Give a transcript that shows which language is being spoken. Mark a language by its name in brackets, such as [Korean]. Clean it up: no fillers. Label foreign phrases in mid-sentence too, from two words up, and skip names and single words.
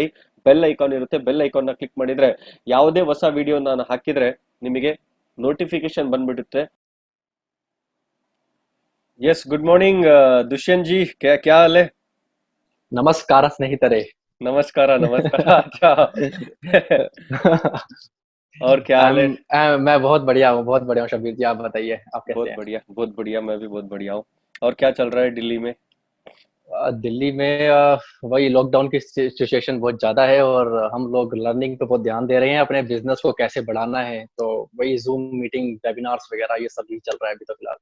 [Kannada] ಬೆಲ್ ಐಕಾನ್ ಇರುತ್ತೆ, ಬೆಲ್ ಐಕಾನ್ ನ ಕ್ಲಿಕ್ ಮಾಡಿದ್ರೆ ಯಾವುದೇ ಹೊಸ ವಿಡಿಯೋ ನಾನು ಹಾಕಿದ್ರೆ ನಿಮಗೆ ನೋಟಿಫಿಕೇಶನ್ ಬಂದ್ಬಿಡುತ್ತೆ. [English] yes, good morning [Hindi] ದುಷ್ಯಂತ್ ಜಿ, क्या हाल है? [Kannada] ನಮಸ್ಕಾರ ಸ್ನೇಹಿತರೆ. ನಮಸ್ಕಾರ ನಮಸ್ಕಾರ. [Hindi] अच्छा और क्या हाल है? मैं बहुत बढ़िया हूँ शब्बीर जी, आप बताइए, आप कैसे हैं? बहुत बढ़िया, मैं भी बहुत बढ़िया हूँ. और क्या चल रहा है दिल्ली में? दिल्ली में वही लॉकडाउन की सिचुएशन बहुत ज़्यादा है और हम लोग लर्निंग पे बहुत ध्यान दे रहे हैं, अपने बिजनेस को कैसे बढ़ाना है, तो वही [English] Zoom meeting webinars [Hindi] वगैरह ये सब ही चल रहा है अभी तो फिलहाल।